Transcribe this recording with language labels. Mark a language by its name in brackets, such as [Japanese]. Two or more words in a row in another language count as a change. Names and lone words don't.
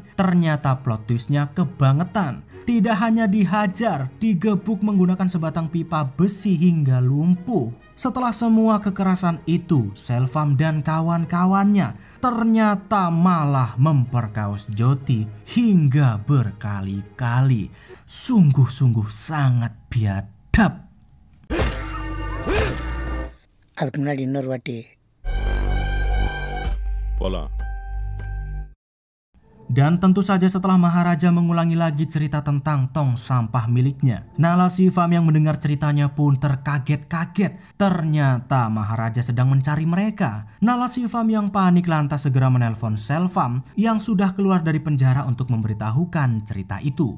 [Indonesian] Ternyata plot twistnya kebangetan. Tidak hanya dihajar, digebuk menggunakan sebatang pipa besi hingga lumpuh. Setelah semua kekerasan itu, Selvam dan kawan-kawannya ternyata malah memperkaos Jyoti hingga berkali-kali. Sungguh-sungguh sangat biadab. [Tamil] அதுக்கு முன்னாடி இன்னொரு வாட்டி போலாம். [Indonesian] Dan tentu saja setelah Maharaja mengulangi lagi cerita tentang tong sampah miliknya, Nala Shipam yang mendengar ceritanya pun terkaget-kaget. Ternyata Maharaja sedang mencari mereka. Nala Shipam yang panik lantas segera menelpon Selvam yang sudah keluar dari penjara untuk memberitahukan cerita itu.